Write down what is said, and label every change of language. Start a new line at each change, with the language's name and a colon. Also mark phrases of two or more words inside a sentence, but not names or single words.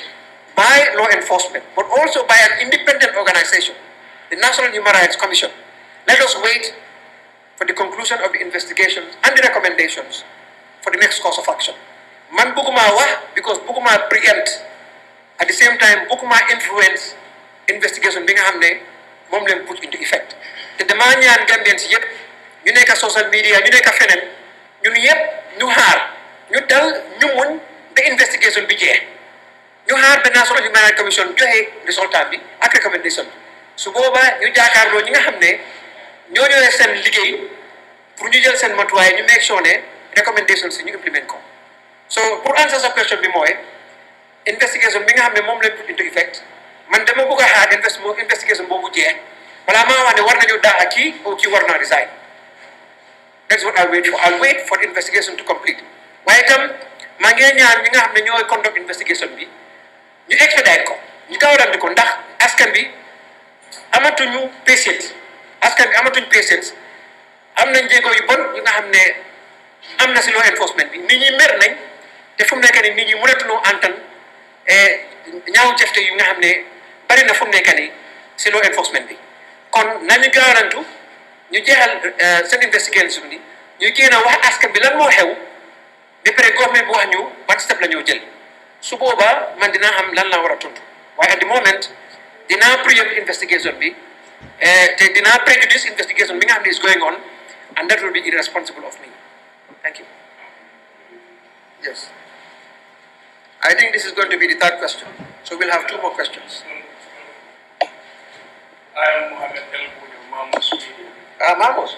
English: by law enforcement, but also by an independent organization, the National Human Rights Commission, let us wait for the conclusion of the investigations and the recommendations for the next course of action.
Wolof: Man buguma wax because buguma preempt,
English: at the same time
Wolof: buguma
English: influence investigation
Wolof: bi nga xamne mom len
English: put into effect.
Wolof: Te dama ñaan Gambians yépp ñu nekk
English: social media
Wolof: ñu nekk feneen ñun yépp ñu xaar ñu dal ñu muñ ba investigation bi jeex ñu xaar ba National Human Rights Commission joxe résultat bi ak recommendation bi su boobaa ñu jaakaarloo ñi nga xam ne ñoo ñëwee seen liggéey pour ñu jël seen matuwaay ñu
English: make sure
Wolof: ne recommendation si ñu implement ko so pour answer sa question bi mooy investigation bi nga xam ne moom lañ
English: put into effect
Wolof: man dama bëgg a xaar investigation boobu jeex balaa maa wax ne war nañu daa kii ou kii war naa resign
English: that's what I'll wait for. I'll wait for the investigation to complete
Wolof: waaye itam maa ngi ñaan ñi nga xam ne ñooy
English: conduct investigation
Wolof: bi ñu expedite ko ñu gaawalante ko ndax askan bi amatuñu patience am nañ jéego yu bon yi nga xam ne am na si
English: law enforcement
Wolof: bi nit ñi mer nañ te fu mu nekk nii nit ñi mënatuñoo antan ñaaw jëfte yu nga xam ne bari na fu mu nekk nii si
English: law enforcement
Wolof: bi kon nañu gaawalantu ñu jeexal seen investigation bi ñu génn a wax askan bi lan moo xew ba pare government bi wax ñu ban step la ñoo jël su boobaa man dinaa xam lan laa war a tontu waaye
English: at the moment
Wolof: dinaa preempt investigation bi te dinaa prejudice investigation bi nga xam ne
English: is going on and that will be irresponsible of me. Thank you. Yes. I think this is going to be the third question. So we'll have two more questions. I am Ahmed Mamos. Mamos?